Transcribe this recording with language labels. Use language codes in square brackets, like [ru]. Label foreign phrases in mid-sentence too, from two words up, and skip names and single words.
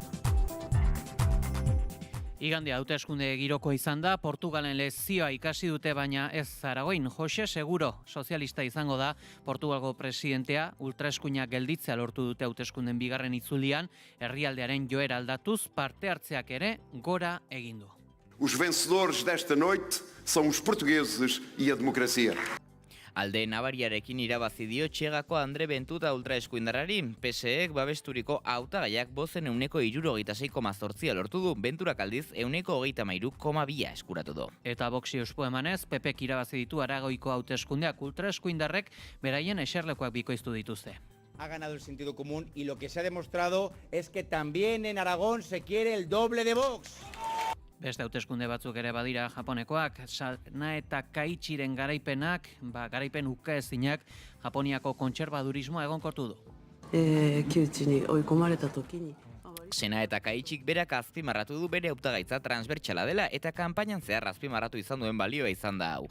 [eu] Igande hauteskunde giroko izan da, Portugalen lezioa ikasi dute, baina ez Zaragoin. Jose Seguro, sozialista izango da, Portugalgo presidentea, ultraeskuinak gelditzea lortu dute hauteskunden bigarren itzulian, herrialdearen joera aldatuz, parte hartzeak ere gora egin du. [pt] Os vencedores desta noite são os portugueses e a democracia. [eu] Alde nabariarekin irabazi dio Txegako Andre Bentuta ultraeskuindarrari. PSEek babesturiko hautagaiak bozen 66,8 lortu du, Benturak aldiz 33,2 eskuratu du. Eta Voxi ospo emanez, PPek irabazi ditu Aragoiko hauteskundeak, ultraeskuindarrek beraien eserlekoak bikoiztu dituzte. [es] Ha ganado el sentido común y lo que se ha demostrado es que también en Aragón se quiere el doble de Vox. [eu] Beste hauteskunde batzuk ere badira Japonekoak, Sana eta Kaichiren garaipenak, garaipen ukaezinak, Japoniako kontserbadurismoa egonkortu du. Sena eta Kaitxik berak azpimarratu du bere hautagaitza transbertsala dela eta kanpainan zehar azpimarratu izan duen balioa izan da hau.